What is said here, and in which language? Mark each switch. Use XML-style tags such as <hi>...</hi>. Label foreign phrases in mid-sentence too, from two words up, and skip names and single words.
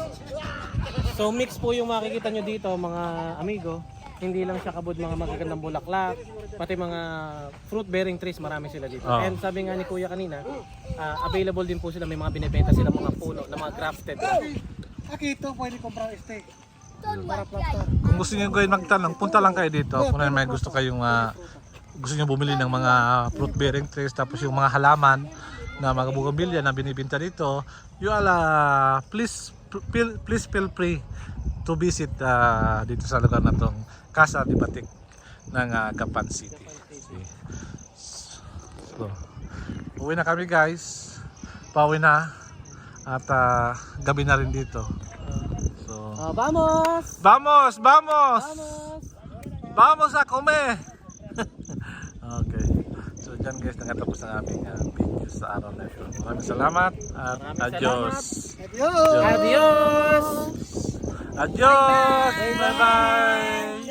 <tl>So mix po yung makikita nyo dito mga amigo. Hindi lang siya kabod mga magagandang bulaklak, pati mga</tl> <en>fruit bearing trees,</en> <tl>marami sila dito. Oh. And sabi nga ni Kuya kanina, available din po sila, may mga binibenta sila mga puno na mga grafted.</tl> <es>Aquí ito, pwede comprar este. Para plantar.</es> <tl>Kung gusto niyo gawin magtanong, punta lang kayo dito. Kung may gusto kayong gusto niyo bumili ng mga</tl> <en>fruit bearing trees,</en> <tl>tapos yung mga halaman na mga bougainvillea na binibenta dito,</tl> <en>you all please feel free to visit</en> <tl>dito sa lugar na tong</tl> <en>Casa de Batik ng Gapan City. See?</en> <tl>So, uwi na kami guys. Pauwi na at gabi na rin dito. So,</tl> <es>Vamos! vamos! Vamos! Vamos a comer!</es> <tl>Okay. So dyan guys, nakatapos ang aming video sa araw na ito. Maraming salamat at adios! Adios! Adios! Bye-bye!</tl>